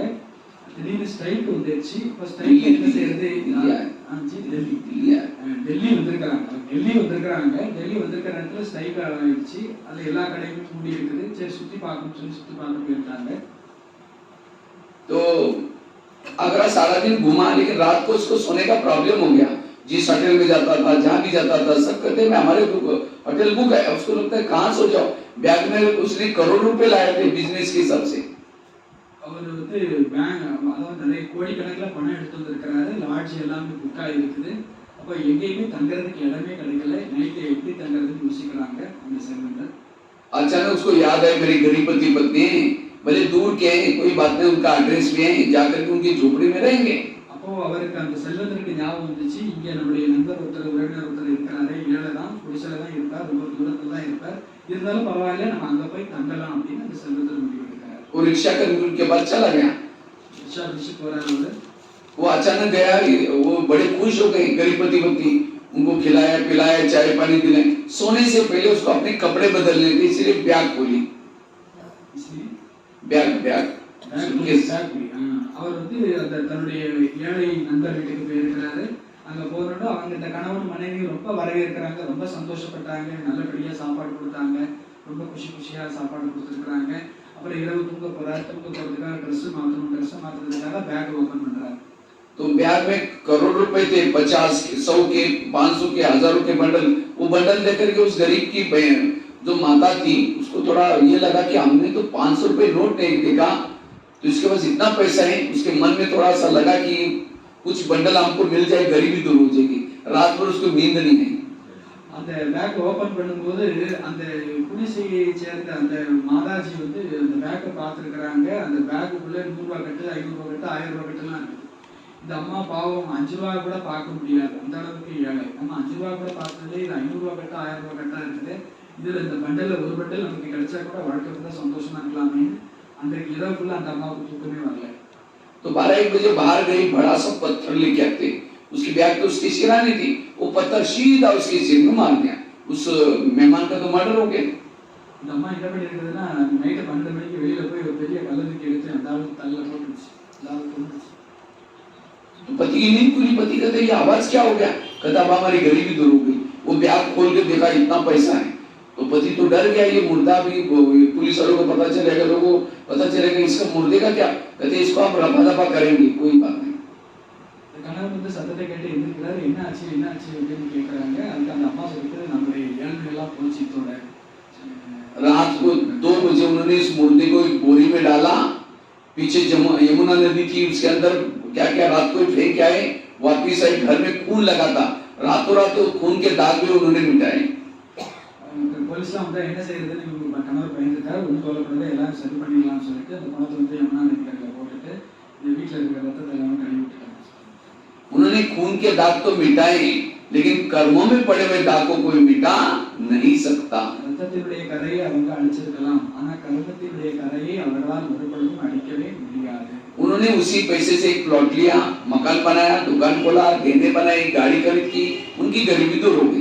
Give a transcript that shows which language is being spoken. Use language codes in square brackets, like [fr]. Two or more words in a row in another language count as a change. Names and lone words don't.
[ta] திடீர்னு ஸ்ட்ரைக் வந்துருச்சு. இப்போ ஸ்ட்ரைக் என்ன செய்யறது, டெல்லி வந்திருக்கிறாங்க. டெல்லி வந்திருக்கிற இடத்துல ஸ்ட்ரைக் ஆயிடுச்சு. அதுல எல்லா கடைகளும் மூடி இருக்குது. சரி சுத்தி பார்க்கணும்னு சொல்லி சுத்தி பார்க்க போயிருக்காங்க. [hi] तो आगरा सारा दिन घुमा, लेकिन रात को उसको सोने का प्रॉब्लम हो गया. जिस होटल में जाता था, जहाँ भी जाता था, सब कहते हैं हमारे होटल बुक है. उसको लगता है कहाँ सो जाओ. बैग में उसने करोड़ रुपए लाए थे बिजनेस के हिसाब से. [ta] அவர் வந்து பேங்க், அதாவது நிறைய கோடிக்கணக்கில் பணம் எடுத்து வந்திருக்கிறாரு. லாட்ஜ் எல்லாமே புக் ஆகிருக்குது. அப்போ எங்கேயுமே தங்குறதுக்கு இடமே கிடைக்கல. நைட்டு எப்படி தங்குறதுன்னு யோசிக்கிறாங்க அந்த செல்வந்தர். [hi] अचानक उसको याद है मेरी गरीब पति पत्नी भले दूर के हैं, कोई बात नहीं, उनका एड्रेस भी है, जाकर के उनकी झोपड़ी में रहेंगे. [ta] அப்போ அவருக்கு அந்த செல்வந்தருக்கு ஞாபகம் வந்துச்சு, இங்க நம்முடைய நண்பர் ஒருத்தர் உறவினர் ஒருத்தர் இருக்கிறாரு, ஏழை தான், குடிசையில தான் இருப்பார், ரொம்ப தூரத்துல தான் இருப்பார், இருந்தாலும் பரவாயில்ல நம்ம அங்க போய் தங்கலாம் அப்படின்னு அந்த செல்வந்தர் முடிவு எடுக்கிறார். [hi] वो रिक्शा करके उनके पास चला गया। [ta] ரிக்ஷா பிடிச்சு போறாரு அவரு. [hi] वो अचानक गया, वो बड़े खुश हो गए, गरीब पति उनको खिलाया पिलाया चाय पानी दिलाए। सोने से पहले उसको अपने कपड़े बदलने थे, इसलिए बैग खोली, बैग बैग सूटकेस। [ta] அவர் வந்து அந்த தன்னுடைய ஏழை நண்பர் வீட்டுக்கு போயிருக்கிறாரு. அங்க போனோட அவங்க இந்த கணவன் மனைவி ரொம்ப வரவேற்கிறாங்க, ரொம்ப சந்தோஷப்பட்டாங்க, நல்லபடியா சாப்பாடு கொடுத்தாங்க, ரொம்ப குஷியா சாப்பாடு கொடுத்துருக்காங்க. அப்புறம் இரவு தூங்க போறாரு, தூங்க போறதுக்காக ட்ரெஸ் மாத்துறதுக்காக [en] bag open [ta] பண்றாரு. [hi] तो बैग में करोड़ रुपए थे, 50 के 100 के 500 के 1000 के बंडल। वो बंडल लेकर के उस गरीब की जो माता थी उसको थोड़ा ये लगा कि हमने तो 500 रुपए नोट नहीं देखा, तो इसके पास इतना पैसा है। उसके मन में थोड़ा सा लगा कि कुछ बंडल हमको मिल जाए, गरीबी दूर हो जाएगी। रात भर उसको नींद नहीं है। [ta] அந்த [en] bag open [ta] பண்ணும்போது அந்த குடிசையை சேர்ந்த அந்த மாதாஜி வந்து அந்த பேக்கை பார்த்துருக்குறாங்க. அந்த பேக்குக்குள்ள 100 ரூபாய் கட்டு, 500 ரூபாய் கட்டு, 1000 ரூபாய் கட்டுலாம் இருக்கு. இந்த அம்மா பாவம் 5 ரூபாய் கூட பார்க்க முடியாது, அந்த அளவுக்கு ஏழை. நம்ம 5 ரூபாய் கூட பார்த்ததே, இது 500 ரூபாய் கட்டு, 1000 ரூபாய் கட்டா இருக்குது. இதுல இந்த பண்டல்ல ஒரு பண்டல் நமக்கு கிடைச்சா கூட வாழ்க்கை சந்தோஷமா இருக்கலாமே. அந்த இரவுக்குள்ள அந்த அம்மாவுக்கு தூக்கமே வரல. [hi] तो 12-1 बजे बाहर गई, बड़ा सा पत्थर लेके आते। उसकी बैग तो उसकी सिरानी थी, वो पत्थर सीधा उसके सिर में मार दिया। उस मेहमान का तो मर्डर हो गया। [ta] இந்த அம்மா என்ன பண்ணி இருக்குதுன்னா, நைட்டு 12 மணிக்கு வெளியில போய் ஒரு பெரிய கல்லதுக்கு எடுத்து அந்த ஆளு தள்ள போட்டுச்சு, லால் போட்டுச்சு. [hi] तो पति की नींद खुली। पति कहते ये आवाज क्या हो गया? कहता अब हमारी गरीबी दूर हो गई। वो बैग खोल के देखा, इतना पैसा है। तो पति तो डर गया, ये मुर्दा भी पुलिस वालों को पता चलेगा, लोगों को पता चलेगा इसका मुर्दे का क्या। कहते इसको आप रफा दफा करेंगे, कोई बात नहीं। [ta] கணவர் வந்து சத்தத்தை கேட்டு எழுந்திருக்கிறாரு. என்ன ஆச்சு அப்படின்னு கேட்கறாங்க. அதுக்கு அந்த அம்மா சொல்லிட்டு நம்மளுடைய ஏழ்மை எல்லாம் போச்சு இதோட. [hi] रात को 2 बजे उन्होंने इस मुर्दे को एक बोरी में डाला। पीछे यमुना नदी थी, उसके अंदर क्या क्या रात को फेंक आए। वापिस आए, घर में खून लगा था। रातों रात खून के दाग भी उन्होंने मिटाए। [ta] போலீஸ்லாம் வந்து என்ன செய்யறதுன்னு இவங்க கணவர் பயந்துட்டாரு. ஒன்றும் சொல்லக்கூடாது, எல்லாம் சரி பண்ணிடலாம்னு சொல்லிட்டு அந்த பணத்தை வந்து யமுனா நதிக்கரையில் போட்டுட்டு இந்த வீட்டில் இருக்கிற ரத்தத்தை எல்லாமே கழுவி விட்டுட்டாங்க. [hi] उन्होंने खून के दाग तो मिटाए, लेकिन कर्मों में पड़े हुए दाग को कोई मिटा नहीं सकता। [ta] ரத்தத்தினுடைய கரையை அவங்க அழிச்சிருக்கலாம், ஆனா கர்மத்தினுடைய கரையை அவர்களால் ஒருபொழுதும் அழிக்கவே முடியாது. [hi] उन्होंने उसी पैसे से एक प्लॉट लिया, मकान बनाया, दुकान खोला, गहने बनाए, गाड़ी खरीद की, उनकी गरीबी दूर हो गई।